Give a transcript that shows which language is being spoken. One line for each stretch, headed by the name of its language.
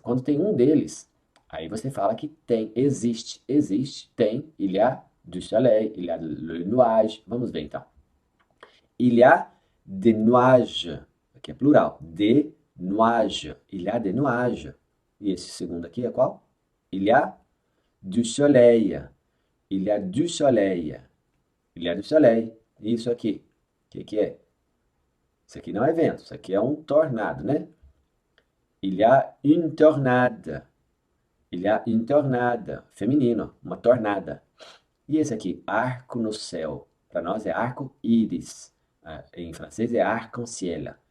Portuguese: Quando tem um deles, aí você fala que tem, existe, tem,
French: il y a du soleil, il y a le nuage.
Portuguese: Vamos ver então.
French: Il y a des nuages,
Portuguese: aqui é plural,
French: des nuages, il y a des nuages.
Portuguese: E esse segundo aqui é qual?
French: Il y a du soleil, il y a du soleil, il y a du soleil.
Portuguese: Isso aqui, o que é? Isso aqui não é vento, isso aqui é um tornado, né?
French: Il y a une tornade. Il y a une tornade.
Portuguese: Feminino, uma tornada. E esse aqui, arco no céu. Para nós é arco-íris. Em francês é arc-en-ciel.